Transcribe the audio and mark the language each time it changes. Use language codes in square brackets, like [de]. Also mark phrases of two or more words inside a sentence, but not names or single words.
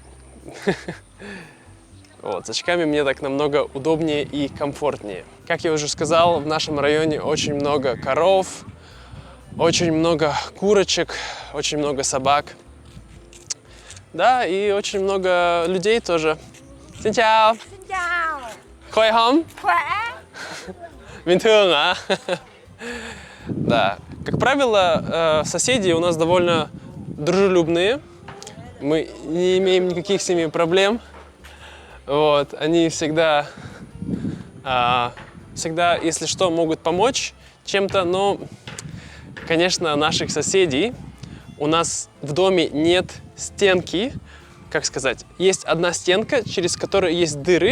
[ru] Вот, с очками мне так намного удобнее и комфортнее. Как я уже сказал, в нашем районе очень много коров, очень много курочек, очень много собак. Да, и очень много людей тоже. [vi] Xin chào. Xin chào. Khỏe không? Khỏe. Bình thường à? [ru] Да, как правило, соседи у нас довольно дружелюбные. Мы не имеем никаких с ними проблем. Вот, они всегда, если что, могут помочь чем-то, но, конечно, наших соседей у нас в доме нет стенки, как сказать, есть одна стенка, через которую есть дыры.